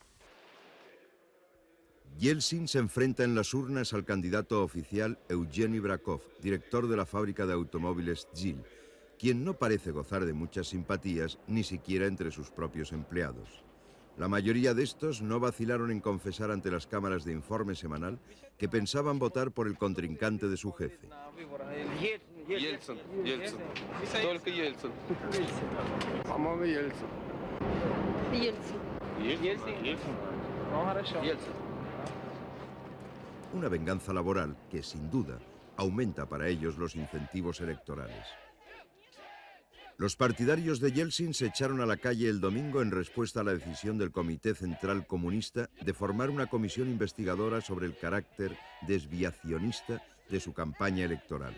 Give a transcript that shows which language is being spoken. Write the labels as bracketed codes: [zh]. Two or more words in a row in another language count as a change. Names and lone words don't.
[es] Yeltsin se enfrenta en las urnas al candidato oficial Evgeny Brakov, director de la fábrica de automóviles GIL, quien no parece gozar de muchas simpatías, ni siquiera entre sus propios empleados. La mayoría de estos no vacilaron en confesar ante las cámaras de informe semanal que pensaban votar por el contrincante de su jefe. [ru] Yeltsin. Только Yeltsin. По-моему, Yeltsin. Yeltsin. [es] Una venganza laboral que, sin duda, aumenta para ellos los incentivos electorales. Los partidarios de Yeltsin se echaron a la calle el domingo en respuesta a la decisión del Comité Central Comunista de formar una comisión investigadora sobre el carácter desviacionista de su campaña electoral.